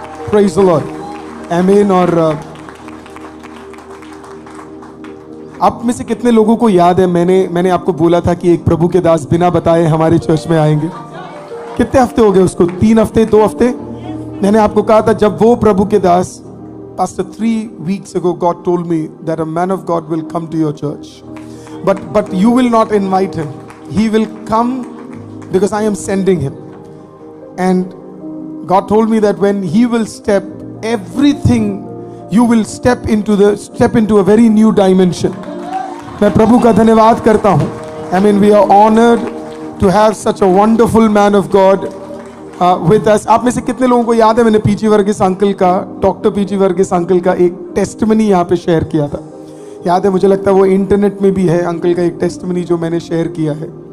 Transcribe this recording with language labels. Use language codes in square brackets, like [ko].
[en] Praise the lord. [hi] आमीन। और आप में से कितने लोगों को याद है मैंने आपको बोला था कि एक प्रभु के दास बिना बताए हमारे चर्च में आएंगे। कितने हफ्ते हो गए उसको? 3 हफ्ते, 2 हफ्ते। मैंने आपको कहा था जब वो प्रभु के दास [en] Pastor 3 weeks ago God told me that a man of God will come to your church, but you will not invite him. He will come because I am sending him. And God told me that when he will step, everything you will step into a very new dimension. [hi] मैं प्रभु का धन्यवाद करता हूँ। [en] I mean we are honored to have such a wonderful man of God with us. [hi] आप में से कितने लोगों को याद है मैंने पीजी वर्गीस अंकल का, डॉक्टर पीजी वर्गीस अंकल का एक टेस्टिमनी यहाँ पे शेयर किया था? याद है? मुझे लगता है वो इंटरनेट में भी है अंकल का एक टेस्टिमनी जो मैंने शेयर किया है।